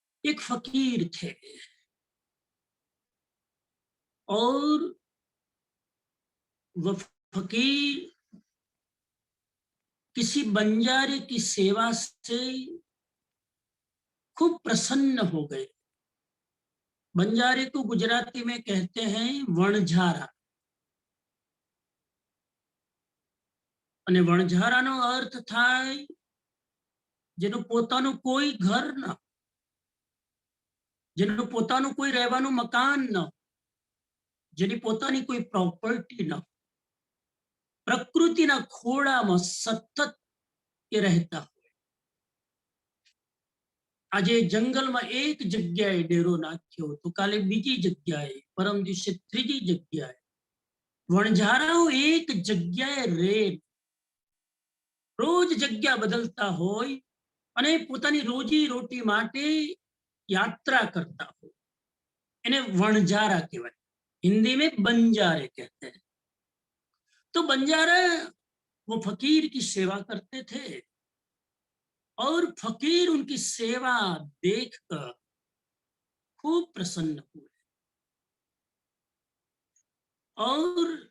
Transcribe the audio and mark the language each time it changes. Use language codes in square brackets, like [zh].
[hi] एक फकीर थे और वह फकीर किसी बंजारे की सेवा से खूब प्रसन्न हो गए। बंजारे को गुजराती में कहते हैं वणझारा, [gu] અને વણઝારાનો અર્થ થાય જેનું પોતાનું કોઈ ઘર ન, જેનું પોતાનું કોઈ રહેવાનું મકાન ન, જેની પોતાની કોઈ પ્રોપર્ટી ન, પ્રકૃતિના ખોળામાં સતત એ રહેતા હોય। આજે જંગલમાં એક જગ્યાએ ડેરો નાખ્યો તો કાલે બીજી જગ્યાએ, પરમ દિવસે ત્રીજી જગ્યાએ। વણઝારાઓ એક જગ્યાએ રહે, रोज जग्या बदलता होय अने पोतानी रोजी रोटी माटे यात्रा करता हो, इन्हें वणझारा कहवाय। [hi] हिंदी में बंजारे कहते हैं। तो बंजारा वो फकीर की सेवा करते थे और फकीर उनकी सेवा देखकर खूब प्रसन्न हुए और